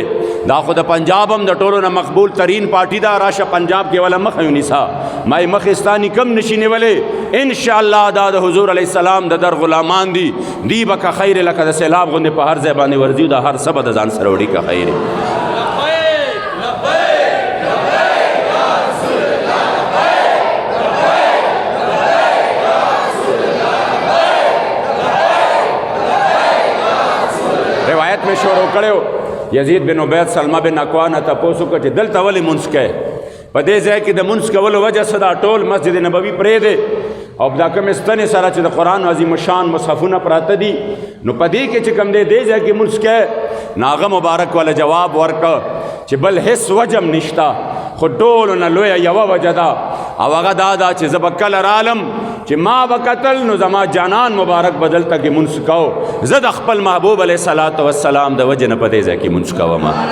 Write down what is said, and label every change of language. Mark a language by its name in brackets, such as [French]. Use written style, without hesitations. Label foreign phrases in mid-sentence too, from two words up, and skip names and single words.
[Pashto] دا خو د پنجاب هم د ټولو نه مقبول ترین پارټي ده، راشه پنجاب کې وله مخه ونیسه، ما یې مخې ستا کم نشي نیولی. انشاءالله دا د حضور علیه السلام د در غلامان دي، دی به که خیر لکه د سیلاب غوندې په هر ځای باندې ورځي، دا هر څه به د ځان سره وړي که خیر. روایت میں شروع کړو یزید بن عبید سلمہ بن اکوان ته پوسو کړ چې دلته ولې منځ کوې؟ په دې ځای کې د منځ کولو وجه څه ده؟ ټول مسجد نبوي پرېږدې او دا کومې ستنې سره چې د قرآن عظیم شان مصحفونه پراته دي، نو په دې کې چې کوم دی دې ځای کې منځ کوې. نو هغه مبارک والا جواب ورکړ چې بل هېڅ وجه هم نشته، خو ټولو نه لویه یوه وجه ده، او هغه دا ده چې زه به کله رالم چې ما به کتل نو زما جانان مبارک به دلته کې منځ کو، زه د خپل محبوب علیه صلات وسلام د وجې نه په دې ځای کې منځ کوم.